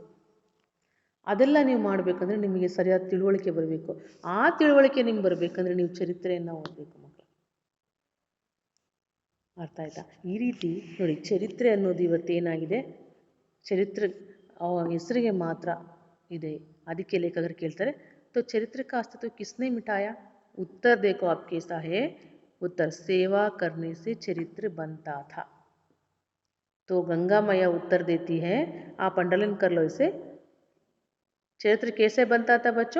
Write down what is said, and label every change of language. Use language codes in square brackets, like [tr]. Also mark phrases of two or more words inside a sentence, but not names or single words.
[kn] ಅದೆಲ್ಲ ನೀವು ಮಾಡಬೇಕಂದ್ರೆ ನಿಮಗೆ ಸರಿಯಾದ ತಿಳುವಳಿಕೆ ಬರಬೇಕು. ಆ ತಿಳುವಳಿಕೆ ನಿಮ್ಗೆ ಬರಬೇಕಂದ್ರೆ ನೀವು ಚರಿತ್ರೆಯನ್ನು ಓದಬೇಕು ಮಕ್ಕಳು. ಅರ್ಥ ಆಯ್ತಾ? ಈ ರೀತಿ ನೋಡಿ, ಚರಿತ್ರೆ ಅನ್ನೋದು ಇವತ್ತೇನಾಗಿದೆ, ಚರಿತ್ರೆ ಹೆಸರಿಗೆ ಮಾತ್ರ ಇದೆ. ಅದಕ್ಕೆ ಲೇಖಕರು ಕೇಳ್ತಾರೆ, [hi] तो चरित्र का अस्तित्व किसने मिटाया? उत्तर देखो आपके है उत्तर, सेवा करने से चरित्र बनता था। तो गंगा मैया उत्तर देती है, आप अंडरलाइन कर लो इसे। चरित्र कैसे बनता था बच्चों?